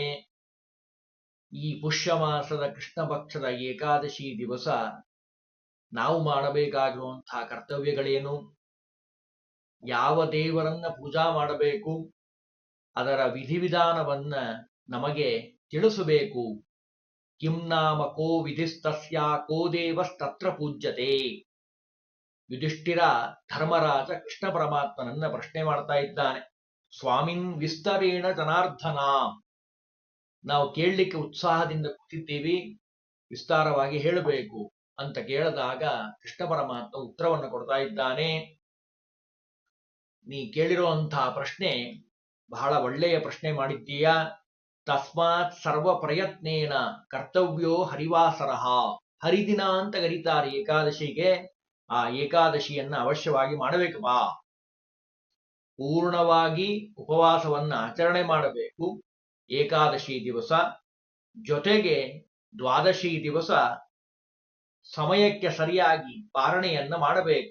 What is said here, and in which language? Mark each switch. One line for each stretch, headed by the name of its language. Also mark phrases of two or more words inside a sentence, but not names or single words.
Kannada: ಈ ಪುಷ್ಯ ಮಾಸದ ಕೃಷ್ಣ ಪಕ್ಷದ ಏಕಾದಶಿ ದಿವಸ ನಾವು ಮಾಡಬೇಕಾಗಿರುವಂತಹ ಕರ್ತವ್ಯಗಳೇನು, ಯಾವ ದೇವರನ್ನ ಪೂಜಾ ಮಾಡಬೇಕು, ಅದರ ವಿಧಿವಿಧಾನವನ್ನ ನಮಗೆ ತಿಳಿಸಬೇಕು.
Sanskrit: ಕಿಂ ನಾಮ ಕೋ ವಿಧಿಸ್ತಸ್ಯ ಕೋ ದೇವಸ್ತತ್ರ ಪೂಜ್ಯತೆ.
Kannada: ಯುಧಿಷ್ಠಿರ ಧರ್ಮರಾಜ ಕೃಷ್ಣ ಪರಮಾತ್ಮನನ್ನ ಪ್ರಶ್ನೆ ಮಾಡ್ತಾ ಇದ್ದಾನೆ.
Sanskrit: ಸ್ವಾಮಿನ್ ವಿಸ್ತರೇಣ ಜನಾರ್ದನ,
Kannada: ನಾವು ಕೇಳಲಿಕ್ಕೆ ಉತ್ಸಾಹದಿಂದ ಕೂತಿದ್ದೀವಿ, ವಿಸ್ತಾರವಾಗಿ ಹೇಳಬೇಕು ಅಂತ ಕೇಳಿದಾಗ ಕೃಷ್ಣ ಪರಮಾತ್ಮ ಉತ್ತರವನ್ನು ಕೊಡ್ತಾ ಇದ್ದಾನೆ. ನೀ ಕೇಳಿರುವಂತಹ ಪ್ರಶ್ನೆ ಬಹಳ ಒಳ್ಳೆಯ ಪ್ರಶ್ನೆ ಮಾಡಿದ್ದೀಯಾ.
Sanskrit: ತಸ್ಮಾತ್ ಸರ್ವ ಪ್ರಯತ್ನೇನ ಕರ್ತವ್ಯೋ ಹರಿವಾಸರಃ.
Kannada: ಹರಿದಿನ ಅಂತ ಕರೀತಾರೆ ಏಕಾದಶಿಗೆ. ಆ ಏಕಾದಶಿಯನ್ನ ಅವಶ್ಯವಾಗಿ ಮಾಡಬೇಕಪ್ಪ. ಪೂರ್ಣವಾಗಿ ಉಪವಾಸವನ್ನ ಆಚರಣೆ ಮಾಡಬೇಕು ಏಕಾದಶಿ ದಿವಸ. ಜೊತೆಗೆ ದ್ವಾದಶಿ ದಿವಸ ಸಮಯಕ್ಕೆ ಸರಿಯಾಗಿ ಪಾರಣೆಯನ್ನ ಮಾಡಬೇಕು.